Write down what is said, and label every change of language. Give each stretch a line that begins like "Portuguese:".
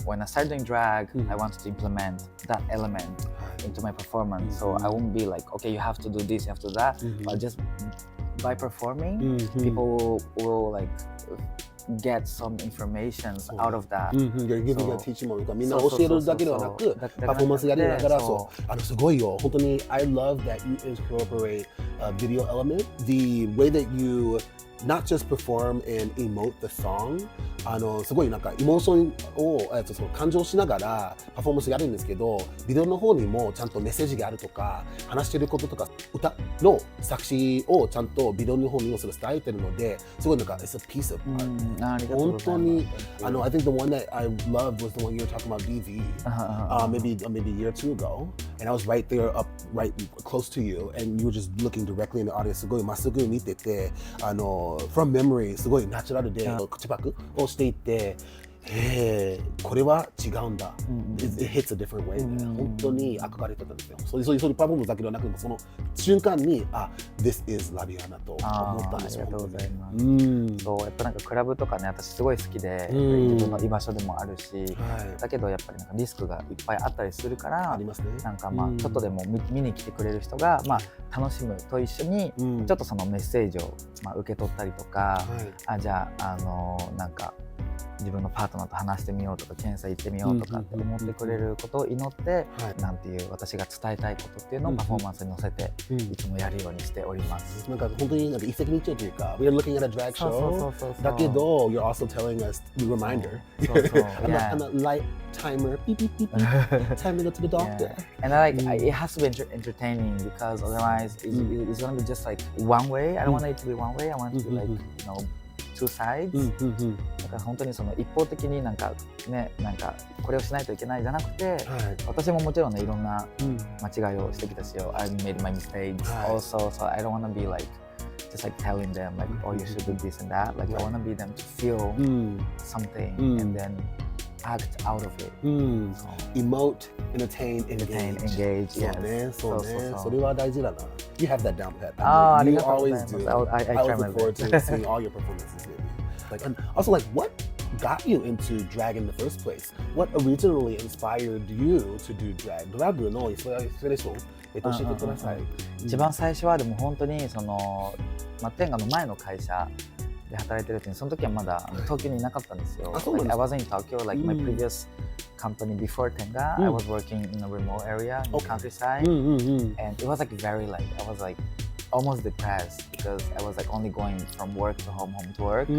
English: When I started doing drag, I wanted to implement that element into my performance. So I won't be like, okay, you have to do this, you have to do that. But just by performing, people will like get some information out of that. You're giving a teaching moment.
Japanese: みんな教えるだけではなく、パフォーマンスやりながら、すごいよ。本当に
English: I love that you incorporate a video element. The way that you not just perform and emote the song.
Japanese: すごいなんかエモーションをその感情しながらパフォーマンスやるんですけど、ビデオの方にもちゃんとメッセージがあるとか、話してることとか、歌の作詞をちゃんとビデオの方にもそれ伝えてるので、すごいなんか
English: it's a piece of art. 本当にI think the one that I loved was the one you were talking about DV, maybe a year or two ago, and I was right there up right close to you, and you were just looking directly in the audience.
Japanese: すごいまっすぐ見てて、
English: from memory
Japanese: すごいナチュラルで口パクをしていて、これは違うんだ。
English: It hits a different way.
Japanese: 本当に憧れてたんですよ。そういうパフォーマンスだけではなくて、その瞬間に、
English: This is Labianna
Japanese: と思ったんですよ。ありがとうございます。そう、やっぱなんかクラブとかね、私すごい好きで、自分の居場所でもあるし、だけどやっぱりなんかリスクがいっぱいあったりするから、ありますね。なんかまあちょっとでも見に来てくれる人がまあ楽しむと一緒に、ちょっとそのメッセージをまあ受け取ったりとか、じゃあなんか自分のパートナーと話してみようとか検査行ってみようとかって思ってくれることを祈って、なんていう私が伝えたいことっていうのをパフォーマンスに乗せていつもやるようにしております。なんか本当になんか一石二鳥というか、
English: We are looking at a drag show
Japanese: だけど
English: You're also telling us the reminder. I'm a light timer. Beep beep beep. Time to go to the doctor. And it has to be entertaining because otherwise it's gonna be just like one way. I don't want it to be one way. I want it to be like two sides.
Japanese: だから本当にその一方的になんかね、なんかこれをしないといけないじゃなくて、私ももちろんねいろんな間違いをしてきたし、
English: I made my mistakes also, so I don't want to be like just like telling them like, oh, you should do this and that. Like I want to be them to feel something and then act out of it. Emote, entertain, engage.
Japanese: そうね、そうね。それは大事だな。
English: You have that down pat. You always do. I always look forward to seeing all your performances. Like, and also, like, what got you into drag in the first place? What originally inspired you to do drag?
Japanese: ドラッグのインスピレーション、教えてください。一番最初はでも本当にそのテンガの前の会社で働いてる時に、その時はまだ東京にいなかったん
English: it wasn't in Tokyo, like my previous company before Tenga, I was working in a remote area in the countryside, and it was like very like, I was like almost depressed because I was like only going from work to home to work.